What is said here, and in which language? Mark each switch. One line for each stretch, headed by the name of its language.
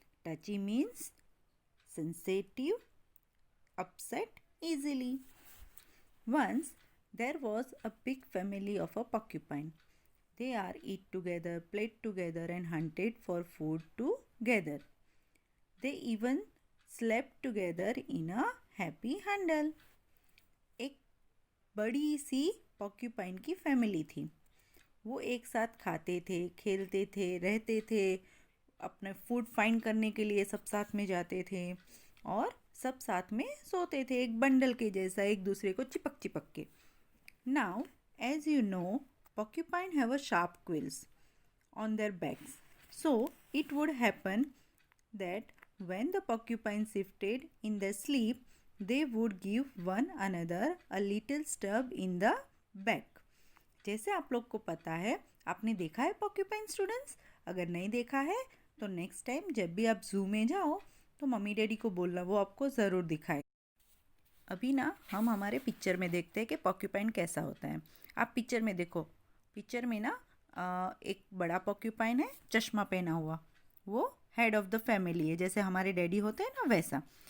English: Touchy means sensitive, upset easily. Once there was a big family of a porcupine. They are eat together, played together, and hunted for food together. They even slept together in a happy huddle.
Hindi: एक बड़ी सी porcupine की family थी। वो एक साथ खाते थे, खेलते थे, रहते थे, अपने फूड फाइंड करने के लिए सब साथ में जाते थे और सब साथ में सोते थे एक बंडल के जैसा एक दूसरे को चिपक चिपक के।
English: Now as you know porcupine have a sharp quills on their backs, so it would happen that when the porcupine shifted in their sleep, they would give one another a little stab in the back.
Hindi: जैसे आप लोग को पता है, आपने देखा है porcupine students? अगर नहीं देखा है तो नेक्स्ट टाइम जब भी आप जू में जाओ तो मम्मी डैडी को बोलना, वो आपको ज़रूर दिखाए। अभी ना हम हमारे पिक्चर में देखते हैं कि porcupine कैसा होता है। आप पिक्चर में देखो, पिक्चर में ना एक बड़ा porcupine है चश्मा पहना हुआ, वो
English: head of the family
Hindi: है, जैसे हमारे डैडी होते हैं ना वैसा।